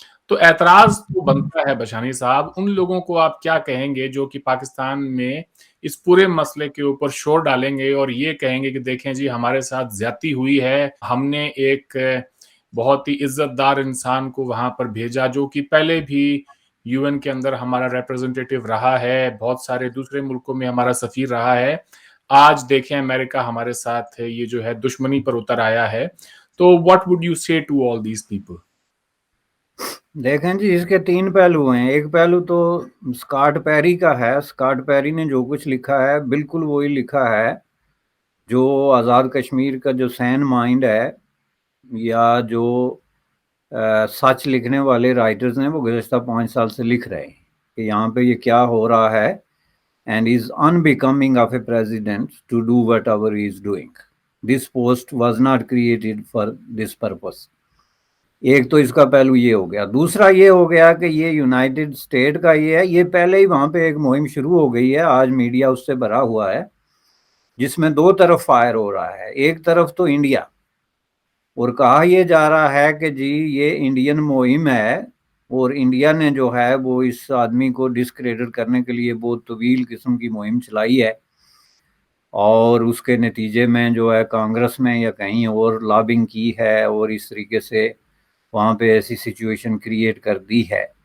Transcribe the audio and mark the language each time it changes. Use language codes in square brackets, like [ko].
[ur] تو اعتراض تو بنتا ہے بشانی صاحب، ان لوگوں کو آپ کیا کہیں گے جو کہ پاکستان میں اس پورے مسئلے کے اوپر شور ڈالیں گے اور یہ کہیں گے کہ دیکھیں جی ہمارے ساتھ زیادتی ہوئی ہے، ہم نے ایک بہت ہی عزت دار انسان کو وہاں پر بھیجا جو کہ پہلے بھی یو این کے اندر ہمارا ریپرزنٹیٹیو رہا ہے، بہت سارے دوسرے ملکوں میں ہمارا سفیر رہا ہے، آج دیکھیں امریکہ ہمارے ساتھ یہ جو ہے دشمنی پر اتر آیا ہے. [en] تو what would you say to all these people؟ [ur] دیکھیں جی اس کے 3 پہلو ہیں. ایک پہلو تو اسکاٹ پیری کا ہے. اسکاٹ پیری نے جو کچھ لکھا ہے بالکل وہی لکھا ہے جو آزاد کشمیر کا جو سین مائنڈ ہے یا جو سچ لکھنے والے رائٹرز ہیں وہ گزشتہ 5 سال سے لکھ رہے ہیں کہ یہاں پہ یہ کیا ہو رہا ہے، [en] and is unbecoming of a president to do whatever he is doing. This post was not created for this purpose. [ur] ایک تو اس کا پہلو یہ ہو گیا. دوسرا یہ ہو گیا کہ یہ یونائٹڈ اسٹیٹ کا یہ پہلے ہی وہاں پہ ایک مہم شروع ہو گئی ہے. آج میڈیا اس سے بھرا ہوا ہے جس میں 2 طرف فائر ہو رہا ہے. ایک طرف تو انڈیا، اور کہا یہ جا رہا ہے کہ جی یہ انڈین مہم ہے، اور انڈیا نے جو ہے وہ اس آدمی کو ڈسکریڈٹ کرنے کے لیے بہت طویل قسم کی مہم چلائی ہے، اور اس کے نتیجے میں جو ہے کانگریس میں یا کہیں اور لابنگ کی ہے اور اس طریقے سے وہاں پہ ایسی سچویشن کریٹ کر دی ہے.